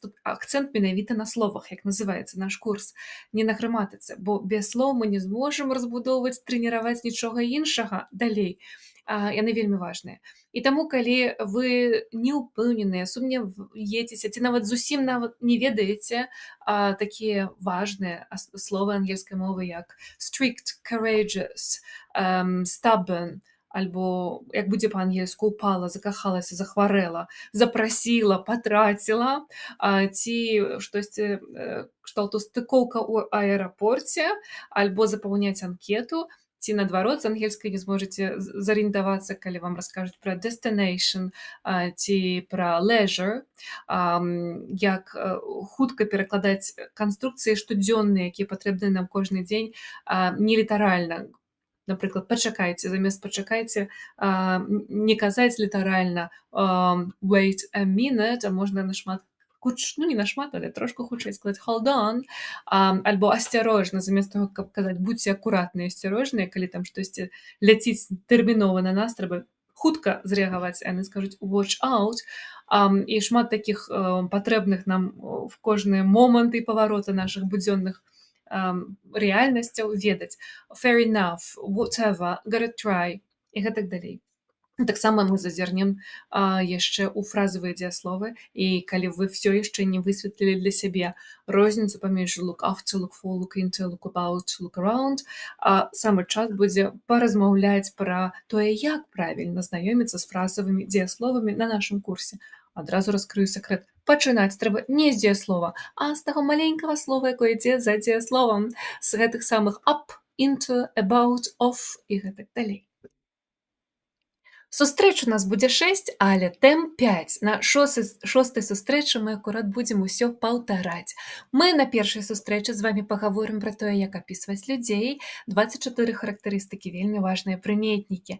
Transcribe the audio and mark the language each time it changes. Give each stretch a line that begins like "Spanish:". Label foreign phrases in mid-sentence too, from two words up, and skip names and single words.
Belarusian: Тут акцэнт менавіта на словах, як называецца наш курс, не на граматыцы, бо без слоў мы не зможам разбудоўваць, трэніраваць нічога іншага далей. Яны вельмі важныя. І таму, калі вы не ўпэўненыя, сумняваецеся, ці нават зусім не ведаеце такія важныя словы ангельскай мовы, як
English: strict, courageous, stubborn,
Belarusian: альбо, як будзе па-ангельску, упала, закахалася, захварэла, запрасіла, патраціла, ці штосьці кшталту стыкоўка ў аэрапорце, альбо запаўняць анкету, ці наадварот, з ангельскай не зможаце зарыентавацца, калі вам раскажуць пра destination ці пра leisure, як хутка перакладаць канструкцыі штодзённыя, якія патрэбныя нам кожны дзень, не літаральна. Напрыклад, пачакайце, замест пачакайце не казаць літаральна
English: wait a minute,
Belarusian: а можна нашмат не нашмат, але трошку хутчэй сказаць
English: hold on,
Belarusian: альбо асцярожна, замест таго, каб казаць будзьце акуратныя, асцярожныя, калі там штосьці ляціць тэрмінова на нас, трэба хутка зрэагаваць, а яны скажуць
English: watch out.
Belarusian: І шмат такіх патрэбных нам в кожныя моманты і павароты нашых будзённых рэальнасцяў ведаць.
English: Fair enough, whatever, gotta try
Belarusian: і гэтак далей. Таксама мы зазірнем яшчэ ў фразавыя дзеясловы, і калі вы ўсё яшчэ не высветлілі для сябе розніцу паміж
English: look after, look for, look into, look about, look around,
Belarusian: самы час будзе паразмаўляць пра тое, як правільна знаёміцца з фразавымі дзеясловамі на нашым курсе. Адразу раскрыю сакрэт. Пачынаць трэба не з дзеяслова, а з таго маленькага слова, якое ідзе за дзеясловам, з гэтых самых
English: up, into, about, of
Belarusian: і гэтак далей. Сустрэч у нас будзе 6, але тэм 5. На шостай сустрэчы мы акурат будзем усё паўтараць. Мы на першай сустрэчы з вамі пагаворым пра тое, як апісваць людзей, 24 характарыстыкі, вельмі важныя прыметнікі.